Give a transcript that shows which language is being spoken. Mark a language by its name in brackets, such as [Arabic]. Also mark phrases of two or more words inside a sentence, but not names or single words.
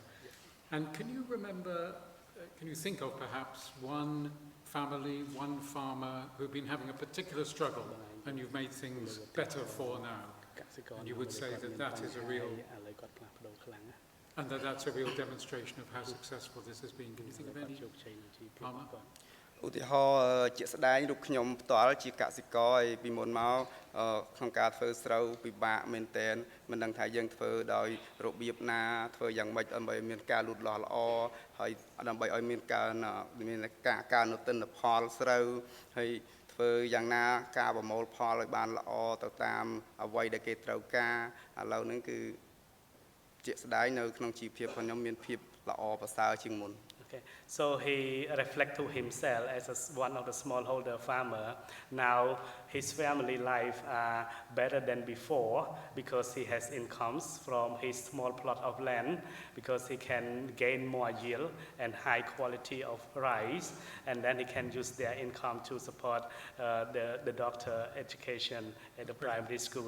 [English] And can you remember, can you think of perhaps one family, one farmer who've been having a particular struggle and you've made things better for now? And you would say that that is a real, and that's a real demonstration of how successful this has been. Can you think of any farmer? [Khmer] ឧទាហរណ៍ជាក់ស្ដែងរូបខ្ញុំផ្ទាល់ជាកសិករហើយពីមុនមកក្នុងការធ្វើស្រូវពិបាកមែនទែនមិនដឹងថាយើងធ្វើដោយរបៀបណាធ្វើយ៉ាងម៉េចដើម្បីមានការលូតលាស់ល្អហើយដើម្បីឲ្យមានការនៅទិន្នផលស្រូវហើយធ្វើយ៉ាងណាការប្រមូលផលឲ្យបានល្អទៅតាមអ្វីដែលគេត្រូវការឥឡូវហ្នឹងគឺជាក់ស្ដែងនៅក្នុងជីវភាពរបស់ខ្ញុំមានភាពល្អប្រសើរជាងមុន [English] Okay, so he reflects to himself as one of the smallholder farmer. Now his family life are better than before because he has incomes from his small plot of land because he can gain more yield and high quality of rice, and then he can use their income to support the doctor education at the primary school.